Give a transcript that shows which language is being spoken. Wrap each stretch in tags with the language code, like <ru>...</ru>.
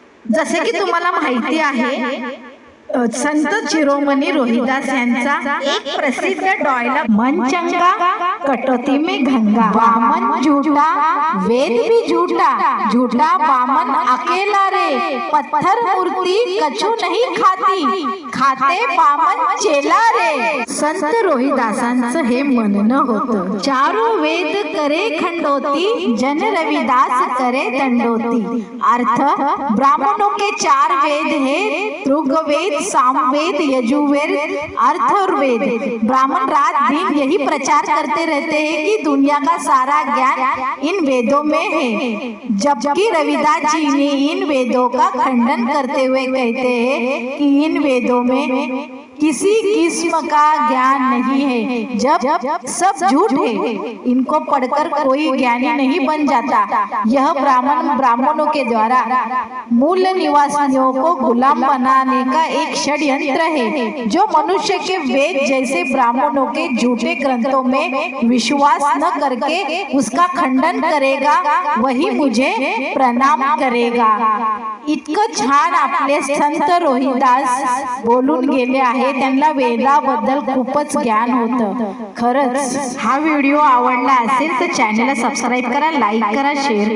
<mr>जसे की तुम्हाला माहिती आहे, संत शिरोमणी रोहिदास यांचा एक प्रसिद्ध डायलॉग,</mr> <hi>मन चंगा कटौती में गंगा, बामन झूठा वेद भी झूठा, झूठा बामन अकेला रे, पत्थर मूर्ति कछु नहीं खाती, खाते बामन चेला रे।</hi> <mr>संत रोहिदासांचं हे म्हणणं होतं,</mr> <hi>चारों वेद करे खंडोती, जन रविदास करे दंडोती। अर्थ, ब्राह्मणों के 4 वेद है, ऋग्वेद, सामवेद, यजुर्वेद, अथर्ववेद। ब्राह्मण रात दिन यही प्रचार करते रहते हैं कि दुनिया का सारा ज्ञान इन वेदों में है, जबकि रविदास जी ने इन वेदों का खंडन करते हुए कहते हैं कि इन वेदों में किसी किस्म का ज्ञान नहीं है, जब सब झूठ है, इनको पढ़कर कोई ज्ञानी नहीं बन जाता। यह ब्राह्मणों के द्वारा मूल निवासियों को गुलाम बनाने का एक षड्यंत्र है, जो मनुष्य के वेद जैसे ब्राह्मणों के झूठे ग्रंथों में विश्वास न करके उसका खंडन करेगा, वही मुझे प्रणाम करेगा।</hi> <mr>इतकं छान आपले संत रोहिदास बोलून गेले आहे। त्यांना वेदाबद्दल खूपच ज्ञान होतं। खरंच हा व्हिडिओ आवडला असेल तर चॅनलला सबस्क्राईब करा, लाईक करा, शेअर करा।</mr>